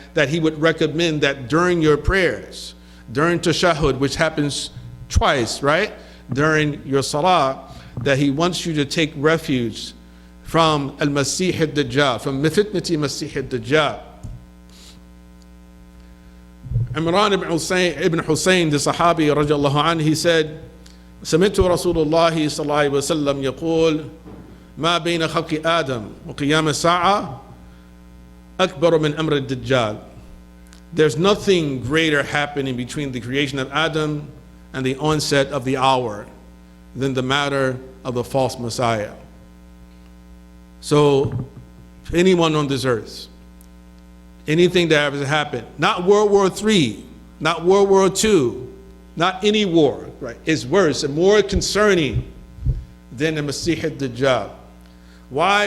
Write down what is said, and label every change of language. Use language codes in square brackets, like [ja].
[en] That he would recommend that during your prayers, during tashahhud, which happens twice, right? During your salah, that he wants you to take refuge from al-Masih ad-Dajjal, from fitnati Masih ad-Dajjal. Imran ibn Hussein, the Sahabi radiallahu anhu, he said, [ar] سمعت رسول الله صلى الله عليه وسلم يقول ما بين خلق آدم وقيام الساعة أكبر من أمر الدجال. [en] There's nothing greater happening between the creation of Adam and the onset of the hour than the matter of the false Messiah. So, anyone on this earth, anything that ever happened, not World War III, not World War II, not any war, right, is worse and more concerning than the Masih ad-Dajjal. Why?